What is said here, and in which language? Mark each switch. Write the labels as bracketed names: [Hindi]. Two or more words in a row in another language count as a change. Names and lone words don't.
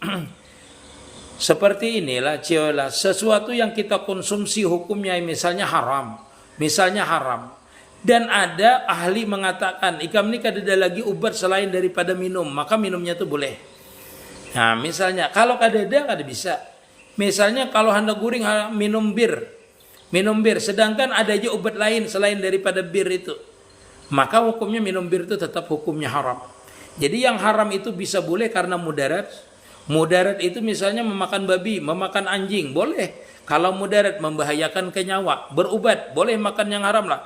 [Indonesian] Seperti inilah ciola sesuatu yang kita konsumsi hukumnya misalnya haram. Misalnya haram. [Banjar] Dan ada ahli mengatakan ikam ini kada ada lagi ubat selain daripada minum, maka minumnya itu boleh. Nah, misalnya kalau kada ada kada bisa. Misalnya kalau hendak guring minum bir, [Indonesian] sedangkan ada aja obat lain selain daripada bir itu, maka hukumnya minum bir itu tetap hukumnya haram. Jadi yang haram itu bisa boleh karena mudarat. Mudarat itu misalnya memakan babi, memakan anjing, boleh. [Banjar] Kalau mudarat membahayakan ke nyawa, berubat, boleh makan yang haram lah.